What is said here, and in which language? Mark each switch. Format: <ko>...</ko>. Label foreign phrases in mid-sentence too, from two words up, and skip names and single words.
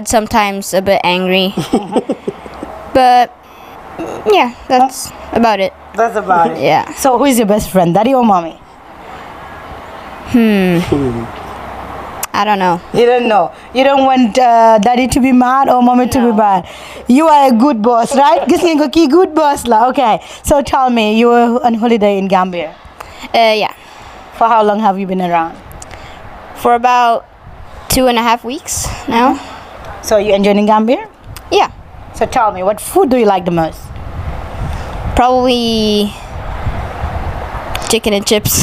<en>Sometimes a bit angry, but yeah, that's about it. That's about it. Yeah. So who is your best friend, daddy or mommy? I don't know. You don't know. You don't want daddy to be mad or mommy to be bad. You are a good boss, right?</en> <wo>Gis ngeen ko kii</wo> <en>good boss</en> <wo>la. Okay.</wo> <en>So tell me, you were on holiday in Gambia. Yeah. For how long have you been around? For about 2.5 weeks now. So you enjoying Gambia? Yeah. So tell me, what food do you like the most? Probably chicken and chips.</en>